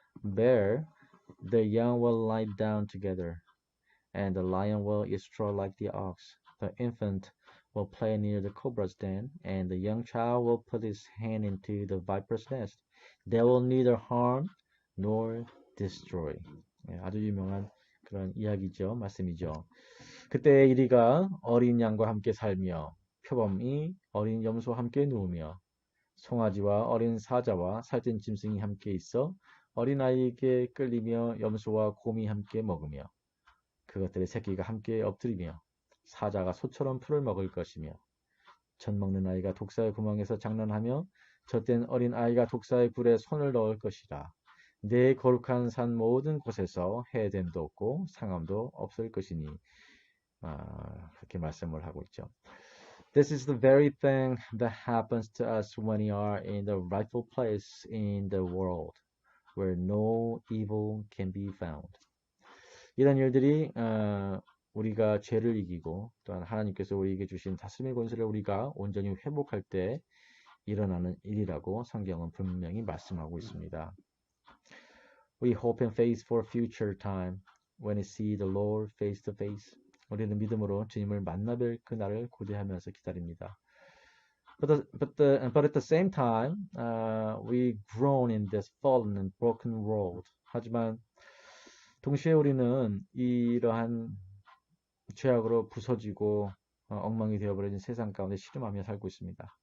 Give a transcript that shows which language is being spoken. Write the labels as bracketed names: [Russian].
[English] There, the young will lie down together, and the lion will eat straw like the ox. The infant will play near the cobra's den, and the young child will put his hand into the viper's nest. They will neither harm nor destroy. [Korean] 예, 아주 유명한 그런 이야기죠. 말씀이죠. 그때 이리가 어린 양과 함께 살며 표범이 어린 염소와 함께 누우며 송아지와 어린 사자와 살찐 짐승이 함께 있어 어린아이에게 끌리며 염소와 곰이 함께 먹으며 그것들의 새끼가 함께 엎드리며 사자가 소처럼 풀을 먹을 것이며 젖 먹는 아이가 독사의 구멍에서 장난하며 젖된 어린 아이가 독사의 굴에 손을 넣을 것이라. 내 거룩한 산 모든 곳에서 해됨도 없고 상함도 없을 것이니 그렇게 말씀을 하고 있죠. [English] This is the very thing that happens to us when we are in the rightful place in the world, where no evil can be found. [Korean] 이런 일들이 우리가 죄를 이기고 또한 하나님께서 우리에게 주신 다스림의 권세를 우리가 온전히 회복할 때 일어나는 일이라고 성경은 분명히 말씀하고 있습니다. [English] We hope and faith for future time when we see the Lord face to face. [Korean] 우리는 믿음으로 주님을 만나뵐 그날을 고대하면서 기다립니다. [English] But at the same time, we groan in this fallen and broken world. [Korean] 하지만 동시에 우리는 이러한 죄악으로 부서지고 엉망이 되어버린 세상 가운데 씨름하며 살고 있습니다.